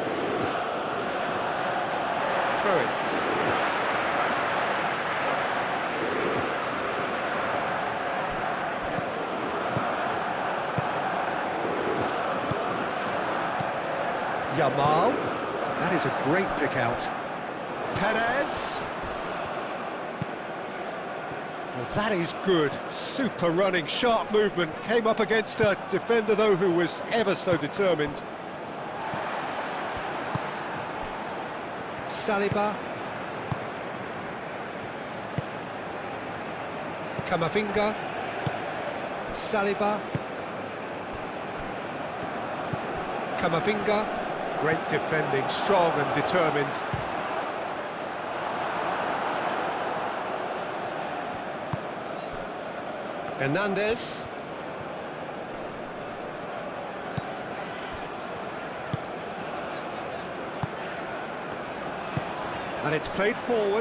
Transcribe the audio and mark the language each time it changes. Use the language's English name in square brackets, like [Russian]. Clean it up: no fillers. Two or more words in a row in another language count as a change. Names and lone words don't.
[English] Throw it. Yamal. That is a great pick out. Perez. Well, that is good. Super running, sharp movement. Came up against a defender, though, who was ever so determined. Saliba. Camavinga. Saliba. Camavinga. Great defending, strong and determined. Hernandez. And it's played forward.